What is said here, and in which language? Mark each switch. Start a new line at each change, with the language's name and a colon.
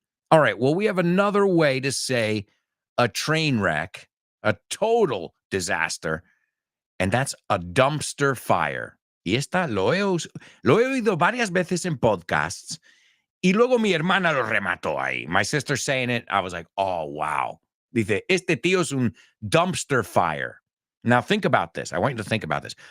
English: All right, well, we have another way to say a train wreck, a total disaster, and that's a dumpster fire.
Spanish: Y esta lo he oído varias veces en podcasts, y luego mi hermana lo remató ahí.
English: My sister saying it, I was like, oh, wow.
Spanish: Dice, este tío es un
English: dumpster fire. Now, think about this. I want you to think about this.